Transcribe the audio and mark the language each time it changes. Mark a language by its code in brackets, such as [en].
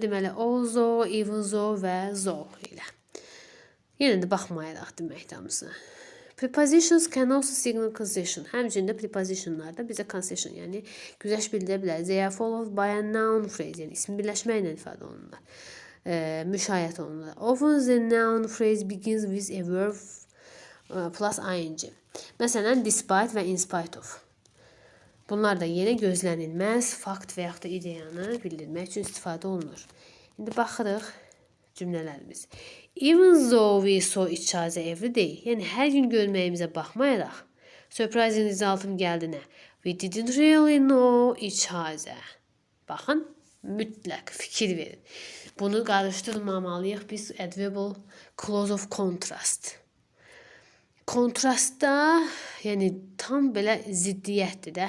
[az] Deməli, although, even though və though ilə. Yenə də baxmayaraq deməkdir hamısı. [en] Prepositions can also signal concession. [az] Həmçinin də prepositionlarda bizə concession, yəni güzəşt bildirə bilər. [en] They are followed by a noun phrase, [az] yəni ismi birləşməklə ifadə olunurlar. Müşayiət olunurlar. [en] Often the noun phrase begins with a verb plus ing. [az] Məsələn, despite və in spite of. Bunlar da yenə gözlənilməz fakt və yaxud da ideyanı bildirmək üçün istifadə olunur. İndi baxırıq cümlələrimiz. [en] Even though we saw each other every day. [az] Yəni, hər gün görməyimizə baxmayaraq, surprising resultım gəldi nə? [en] We didn't really know each other. [az] Baxın, mütləq fikir verin. Bunu qarışdırmamalıyıq biz adverb clause of contrast. Kontrastda, yəni tam belə ziddiyyətdir də.